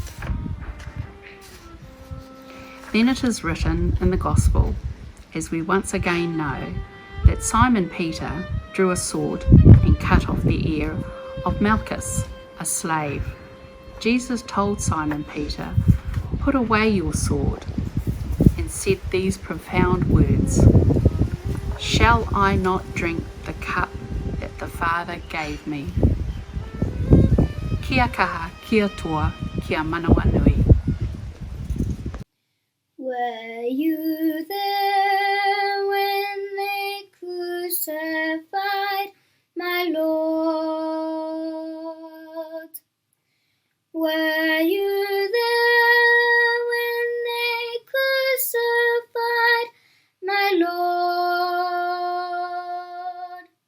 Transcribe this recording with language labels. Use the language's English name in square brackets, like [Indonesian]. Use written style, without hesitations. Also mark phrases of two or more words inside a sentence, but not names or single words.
[English] Then it is written in the Gospel, as we once again know, that Simon Peter drew a sword and cut off the ear of Malchus, a slave. Jesus told Simon Peter, "Put away your sword," and said these profound words, "Shall I not drink the cup that the Father gave me?" [Māori] Kia kaha, kia toa, kia manawa nui. [English] Were you there when they crucified my Lord? Were you there when they crucified my Lord?